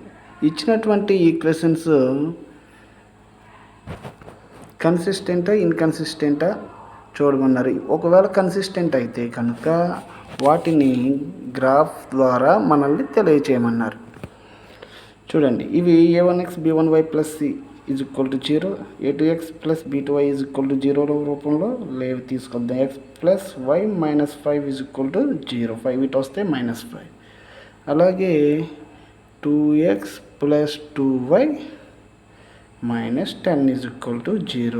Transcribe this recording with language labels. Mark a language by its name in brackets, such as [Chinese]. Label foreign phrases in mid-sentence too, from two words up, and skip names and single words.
[Telugu] ఇచ్చినటువంటి ఈక్వేషన్స్ కన్సిస్టెంటా ఇన్కన్సిస్టెంటా చూడమన్నారు. ఒకవేళ కన్సిస్టెంట్ అయితే కనుక వాటిని గ్రాఫ్ ద్వారా మనల్ని తెలియచేయమన్నారు. చూడండి, ఇవి [English] a1x b1y plus c is equal to 0, a2x plus b2y is equal to 0 [Telugu] రూపంలో లేవి తీసుకొద్దాం. [English] x plus y minus 5 is equal to 0. [Telugu] 5 ఇటు వస్తే -5. అలాగే [English] 2x plus 2y minus 10 is equal to 0.